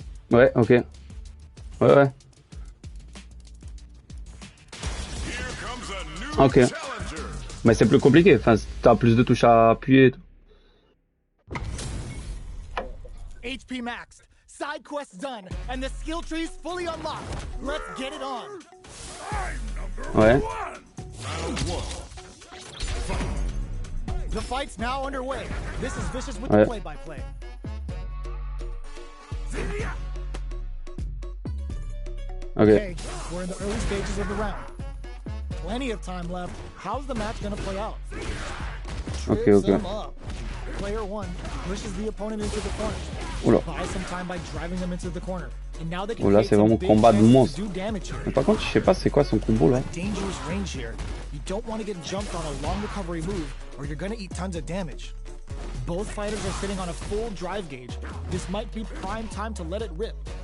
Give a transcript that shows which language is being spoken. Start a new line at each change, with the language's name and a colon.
French: Ouais, ok. Ouais, ouais. Ok. Mais c'est plus compliqué, enfin, t'as plus de touches à appuyer et tout.
English: HP maxed, side quests done, and the skill tree's fully unlocked. Let's get it on.
French: Ouais.
English: The fight's now underway. This is Vicious with the play-by-play. Okay, we're in the early stages of the round. Plenty of time left. How's the match gonna play out? Okay. Player 1 pushes the opponent into the corner.
French: Oula.
English: Buy some time by driving them into the corner. And now they can
French: Oula, c'est vraiment combat de monstre.
English: damage here.
French: Mais par contre, je sais pas c'est quoi son combo là.
English: Dangerous range here. You don't want to get jumped on a long recovery move or you're gonna eat tons of damage. Both fighters are sitting on a full drive gauge. This might be prime time to let it rip.